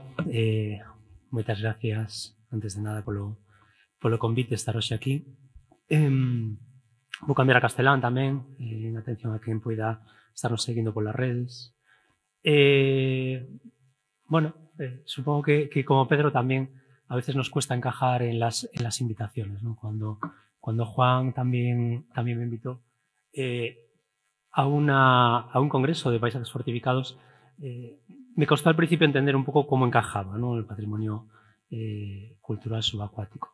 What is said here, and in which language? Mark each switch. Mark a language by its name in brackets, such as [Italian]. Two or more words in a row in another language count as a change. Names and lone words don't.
[Galician] Moitas gracias, antes de nada, polo convite de estar hoxe aquí. Vou cambiar a castelán tamén, en atención a quen poida estarnos seguindo polas redes. [Spanish] Supongo que como Pedro tamén a veces nos cuesta encajar en las invitaciones, ¿no? Cuando Juan también me invitó a un congreso de paisajes fortificados, me costó al principio entender un poco cómo encajaba, ¿no?, el patrimonio cultural subacuático.